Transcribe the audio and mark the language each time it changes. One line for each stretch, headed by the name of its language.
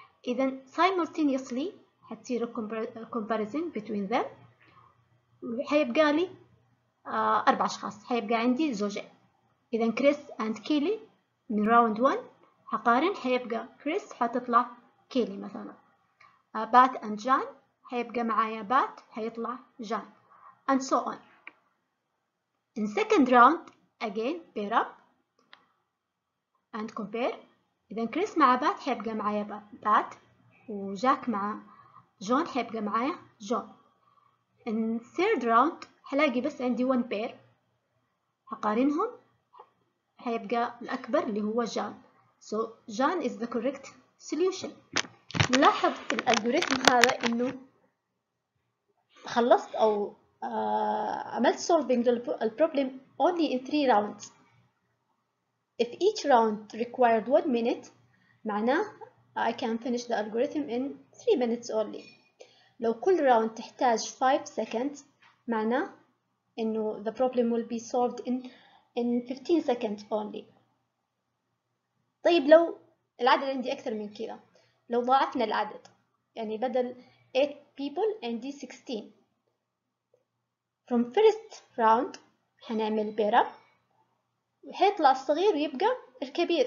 Arabic: إذا simultaneously هتصير
English: comparison between them،
Arabic: هيبقى لي 4 أشخاص، هيبقى عندي زوجين. إذا كريس and كيلي من راوند 1 هقارن، هيبقى كريس هتطلع كيلي مثلا. بات and جان هيبقى معايا بات هيطلع جان
English: and so on. In second round again pair up and compare.
Arabic: إذا كريس مع بات هيبقى معايا بات، وجاك مع جون هيبقى معايا جون.
English: In third round
Arabic: هلاقي بس عندي
English: one pair
Arabic: هقارنهم، هيبقى الأكبر اللي هو جان.
English: So جان is the correct solution.
Arabic: نلاحظ في الألجوريثم هذا إنه خلصت أو عملت
English: solving the problem only in 3 rounds. If each round required 1 minute معناه I can finish the algorithm in 3 minutes only. لو كل round تحتاج 5 seconds
Arabic: معناه إنه
English: the problem will be solved in 15 seconds only.
Arabic: طيب لو العدد عندي أكثر من كذا، لو ضاعفنا العدد يعني بدل 8 people عندي 16.
English: From first round
Arabic: هنعمل pair up وحيطلع الصغير ويبقى الكبير.